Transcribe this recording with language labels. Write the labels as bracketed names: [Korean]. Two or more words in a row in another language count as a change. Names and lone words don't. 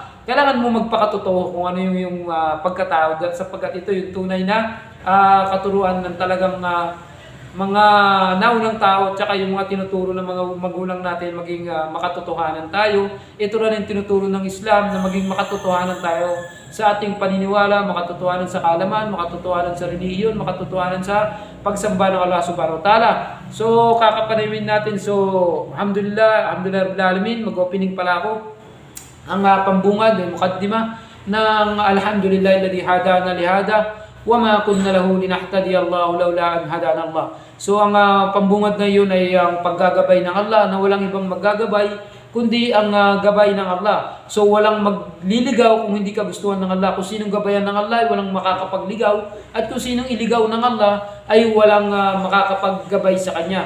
[Filipino] Kailangan mo magpakatotoo kung ano yung pagkatao, sapagkat ito yung tunay na katuruan ng talagang mga naunang tao, at saka yung mga tinuturo ng mga magulang natin maging makatotohanan tayo. Ito rin yung tinuturo ng Islam na maging makatotohanan tayo sa ating paniniwala, makatotohanan sa kaalaman, makatotohanan sa relihiyon, makatotohanan sa pagsamba ng Allah [Arabic] سبحانه وتعالى. [Filipino] So kakapanayin natin. So [Arabic] الحمد لله رب العالمين, [Filipino] mag-opening pala ako. Ang pambungad, mukaddima ng [Arabic] الحمد لله الذي هدانا لهذا وما كنا له لنهتدي الله لولا أن هدانا الله. [Filipino] So ang pambungad na yun ay ang paggagabay ng Allah, na walang ibang maggagabay kundi ang gabay ng Allah. So walang magliligaw kung hindi kagustuhan ng Allah. Kung sinong gabayan ng Allah ay walang makakapagligaw, at kung sinong iligaw ng Allah ay walang makakapaggabay sa kanya.